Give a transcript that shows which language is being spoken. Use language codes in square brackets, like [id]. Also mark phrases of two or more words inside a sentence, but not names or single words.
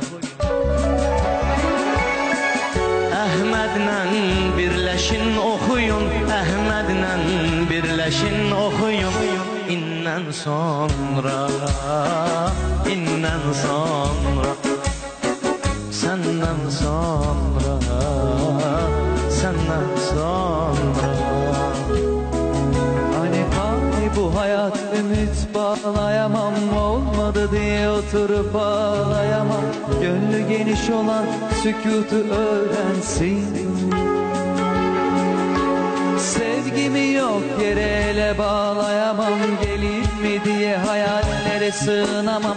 [az] Əhmədlə birləşin oxuyun, Əhmədlə birləşin oxuyun. İndən sonra, indən sonra, səndən sonra, səndən sonra. [tr] Hani bu hayat ümit bağlayamam, olmadı diye oturup ağlayamam. Gönlü geniş olan sükutu öğrensin. Sevgimi yok yere ele bağlayamam, gelir mi diye hayallere sığınamam.